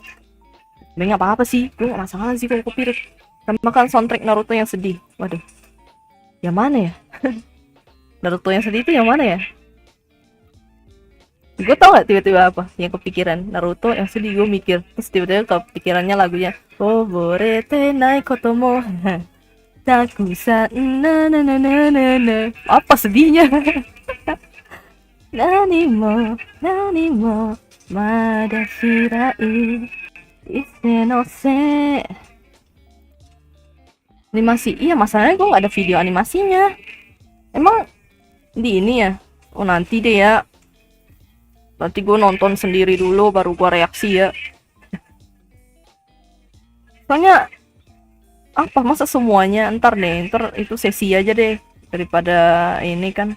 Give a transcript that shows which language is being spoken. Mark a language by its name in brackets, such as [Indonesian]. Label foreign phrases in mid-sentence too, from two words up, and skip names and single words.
[Indonesian] Sebenarnya apa sih, gue gak masalah sih kalau copyright, sama kan soundtrack Naruto yang sedih, waduh, yang mana ya? Naruto yang sedih itu yang mana ya? Gue tau gak tiba-tiba apa yang kepikiran, Naruto yang sedih, gue mikir terus tiba-tiba kepikirannya lagunya [Japanese] 覚えてない事も沢山 [Indonesian] na na na na na na, apa sedihnya? [Japanese] Nani mo mada shirai ise no se. [Indonesian] Animasi, iya masalahnya gue gak ada video animasinya, emang di ini ya. Oh nanti deh ya, nanti gue nonton sendiri dulu baru gue reaksi ya. Soalnya apa, masa semuanya ntar deh, ntar itu sesi aja deh daripada ini kan.